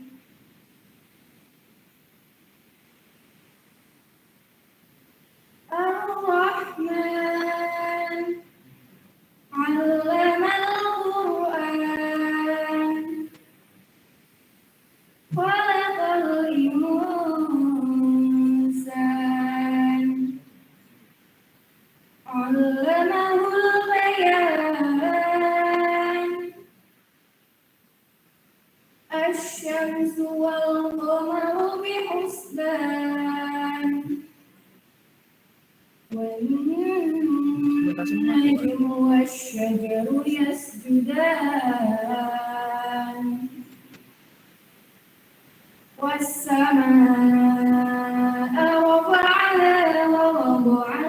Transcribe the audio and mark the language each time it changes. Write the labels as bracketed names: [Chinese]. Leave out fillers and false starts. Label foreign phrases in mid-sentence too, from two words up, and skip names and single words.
[Arabic] الرحمن علم القرآن. خلق الإنسان. علمه البيان. الشمس والقمر بحسبان. والنجم والشجر يسجدان والسماء رفعها ووضع